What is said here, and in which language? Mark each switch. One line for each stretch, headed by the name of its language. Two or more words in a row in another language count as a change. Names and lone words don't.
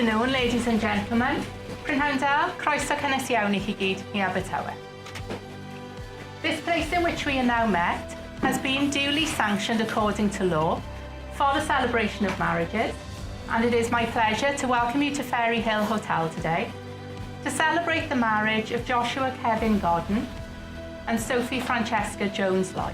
Welsh: Iawn,
English: ladies and gentlemen,
Welsh: Prynhawn, croeso cynnes iawn I chi gyd I Abertawe.
English: This place in which we are now met has been duly sanctioned according to law for the celebration of marriages, and it is my pleasure to welcome you to Fairyhill Hotel today to celebrate the marriage of Joshua Kevin Godden and Sophie Francesca Jones-Lloyd.